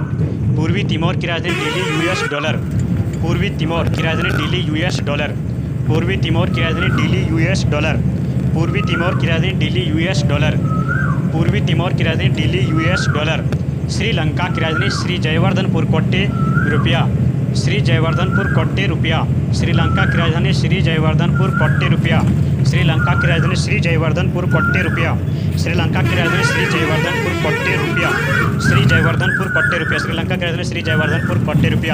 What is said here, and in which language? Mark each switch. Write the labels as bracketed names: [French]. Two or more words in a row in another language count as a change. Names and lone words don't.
[Hindi] पूर्वी तिमोर की राजधानी दिल्ली यूएस डॉलर। पूर्वी तिमोर की राजधानी दिल्ली यूएस डॉलर। पूर्वी तिमोर की राजधानी दिल्ली यूएस डॉलर। पूर्वी तिमोर की राजधानी दिल्ली यूएस डॉलर। पूर्वी तिमोर की राजधानी दिल्ली यूएस डॉलर। श्रीलंका की राजधानी श्री जयवर्धनपुर कोट्टे रुपया। श्री जयवर्धनपुर कोट्टे रुपया। श्रीलंका की राजधानी श्री जयवर्धनपुर कोट्टे रुपया। श्रीलंका की राजधानी श्री जयवर्धनपुर कोट्टे रुपया। श्रीलंका की राजधानी श्री जयवर्धनपुर कोट्टे रुपया। श्री जयवर्धनपुर कोट्टे रुपया। श्रीलंका की राजधानी श्री जयवर्धनपुर कोट्टे रुपया।